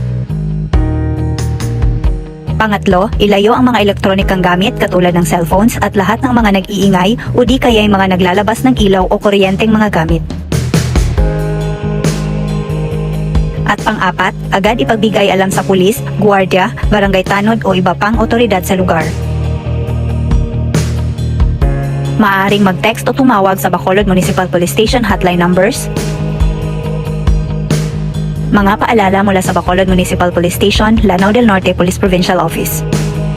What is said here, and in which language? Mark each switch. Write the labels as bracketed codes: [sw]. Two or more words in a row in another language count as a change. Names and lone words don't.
[tl] Pangatlo, ilayo ang mga elektronikang gamit katulad ng cellphones at lahat ng mga nag-iingay o di kaya'y mga naglalabas ng ilaw o kuryenteng mga gamit. At pang-apat, agad ipagbigay alam sa pulis, gwardiya, barangay tanod o iba pang otoridad sa lugar. Maaaring mag-text o tumawag sa Bacolod Municipal Police Station hotline numbers. Mga paalala mula sa Bacolod Municipal Police Station, Lanao del Norte Police Provincial Office.